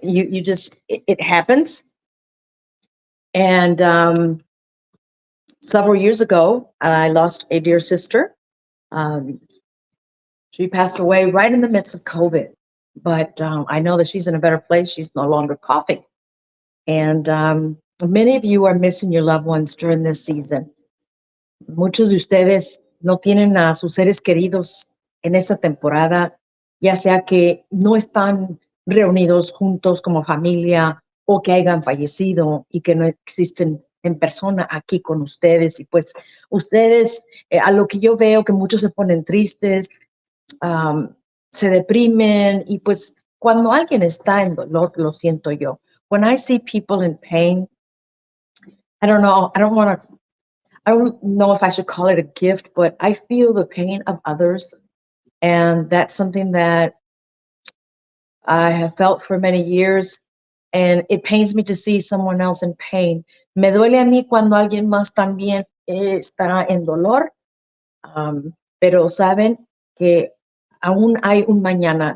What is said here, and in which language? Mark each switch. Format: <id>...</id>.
<en>You just it happens. And several years ago, I lost a dear sister. Um, she passed away right in the midst of COVID, but I know that she's in a better place. She's no longer coughing. And many of you are missing your loved ones during this season.</en> <es>Muchos de ustedes no tienen a sus seres queridos en esta temporada, ya sea que no están reunidos juntos como familia o que hayan fallecido y que no existen en persona aquí con ustedes. Y pues ustedes, a lo que yo veo que muchos se ponen tristes, se deprimen y pues cuando alguien está en dolor, lo siento yo.</es> <en>When I see people in pain, I don't know, I don't know if I should call it a gift, but I feel the pain of others. And that's something that I have felt for many years. And it pains me to see someone else in pain.</en> <es>Me duele a mí cuando alguien más también estará en dolor. Pero saben que aún hay un mañana.</es>